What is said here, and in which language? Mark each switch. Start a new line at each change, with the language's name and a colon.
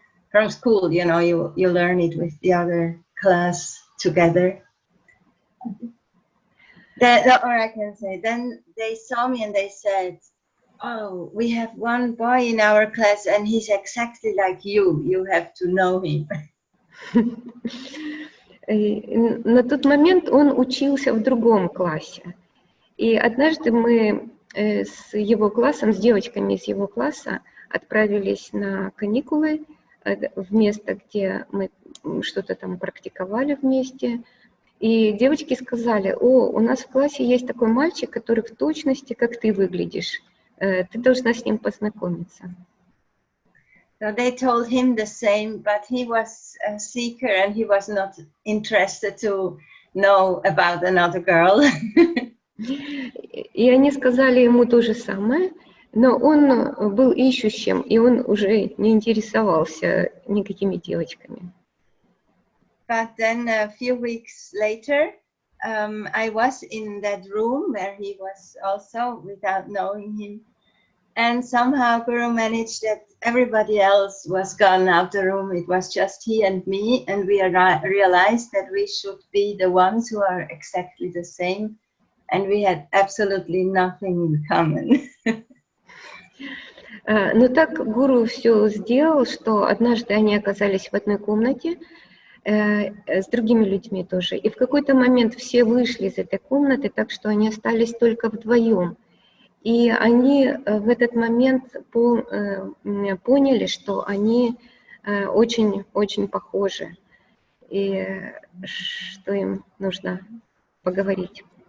English: From school, you know, you learn it with the other class together. Or I can say, then they saw me and they said, oh, we have one boy in our class and he's exactly like you. You have to know him.
Russian: На тот момент он учился в другом классе. И однажды мы с его классом, с девочками из его класса отправились на каникулы в место, где мы что-то там практиковали вместе. И девочки сказали, о, у нас в классе есть такой мальчик, который в точности, как ты выглядишь. Ты должна с ним познакомиться.
English: So they told him the same, but he was a seeker and he was not interested to know about another girl.
Russian: И они сказали ему то же самое, но он был ищущим, и он уже не интересовался никакими девочками.
English: But then a few weeks later, I was in that room where he was also without knowing him. And somehow Guru managed that everybody else was gone out the room. It was just he and me. And we realized that we should be the ones who are exactly the same. And we had absolutely nothing in common.
Russian: Но так Гуру все сделал, что однажды они оказались в одной комнате с другими людьми тоже. И в какой-то момент все вышли из этой комнаты, так что они остались только вдвоем. И они в этот момент поняли, что они очень-очень похожи, и что им нужно поговорить.